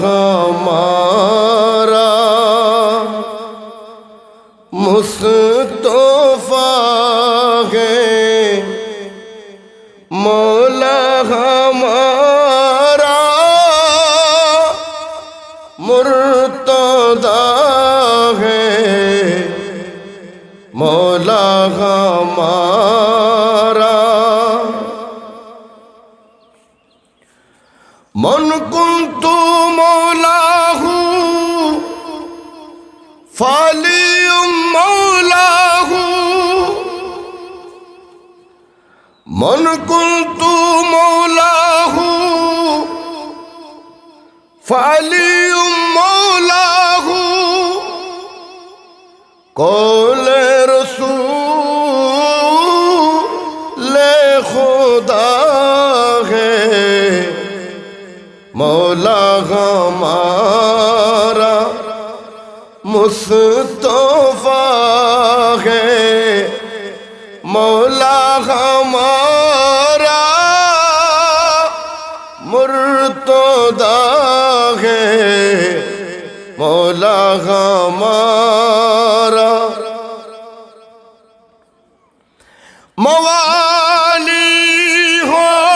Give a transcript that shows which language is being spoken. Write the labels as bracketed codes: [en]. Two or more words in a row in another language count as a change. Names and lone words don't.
[ur] ہمارا مصطفیٰ ہے، مولا ہمارا مرتضیٰ ہے، مولا ہمارا [ar] من کنت مولاه فعلی مولاه من کنت مولاه فعلی مولاه [ur] قول رسول خدا ہے، مولا ہمارا مصطفیٰ ہے، مولا ہمارا مرتضیٰ ہے، مولا ہمارا موالی ہو